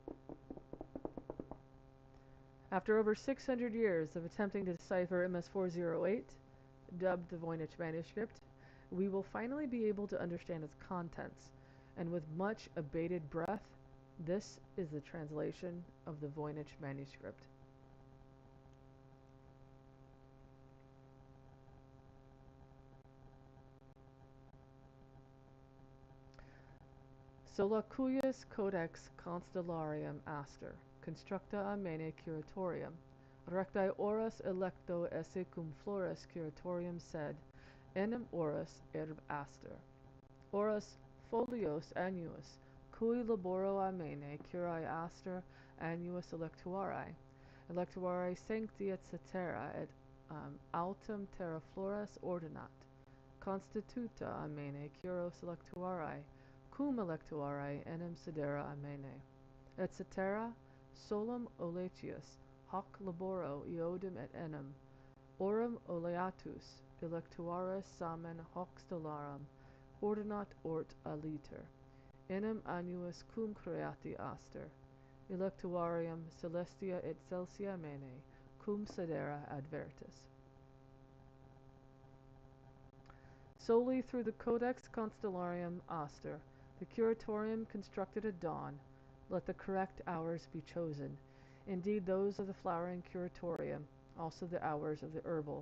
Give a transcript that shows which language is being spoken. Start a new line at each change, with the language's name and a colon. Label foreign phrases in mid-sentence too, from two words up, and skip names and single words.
English: After over 600 years of attempting to decipher MS-408, dubbed the Voynich Manuscript, we will finally be able to understand its contents, and with much abated breath, this is the translation of the Voynich Manuscript.
Latin: Sola cuius codex constellarium aster, constructa amene curatorium, rectae oras electo esse cum flores curatorium sed, enim oras erb aster. Oras folios annuus, cui laboro amene curae aster annuus electuarae sancti et cetera et autem terra flores ordinat, constituta amene curos electuarae, cum electuarae enim sedera amene, et cetera solum oletius, hoc laboro eodem et enim, orum oleatus electuaris samen hoc stellarum, ordinat ort aliter, enim annuus cum creati aster, electuarium celestia et celsia mene, cum sedera advertis.
English: Solely through the Codex Constellarium Aster, the curatorium constructed at dawn, let the correct hours be chosen, indeed those of the flowering curatorium, also the hours of the herbal.